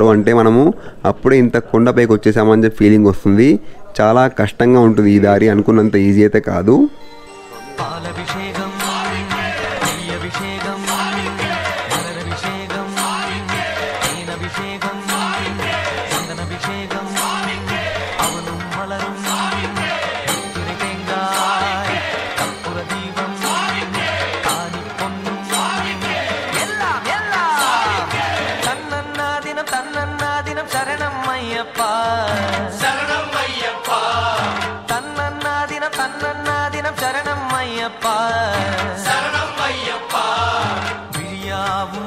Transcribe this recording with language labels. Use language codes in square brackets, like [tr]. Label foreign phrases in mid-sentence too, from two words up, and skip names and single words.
[te] అంటే మనము అప్పుడే ఇంత కొండపైకి వచ్చేసామని చెప్పి ఫీలింగ్ వస్తుంది. చాలా కష్టంగా ఉంటుంది ఈ దారి, అనుకున్నంత ఈజీ అయితే కాదు. [ta] அபிஷேகம் அபிஷேகம் அபிஷேகம் சந்தனாபிஷேகம் அவனும் மலரும் தேங்காய் கற்பூர தீபம் காணி பொன்னும் எல்லாம் எல்லாம் தன்னன்னாதினம் தன்னன்னாதினம் சரணம் ஐயப்பா சரணம் ஐயப்பா தன்னன்னாதினம் தன்னன்னாதினம் சரணம் ஐயப்பா சரணம் ஐயப்பா விழியாவும்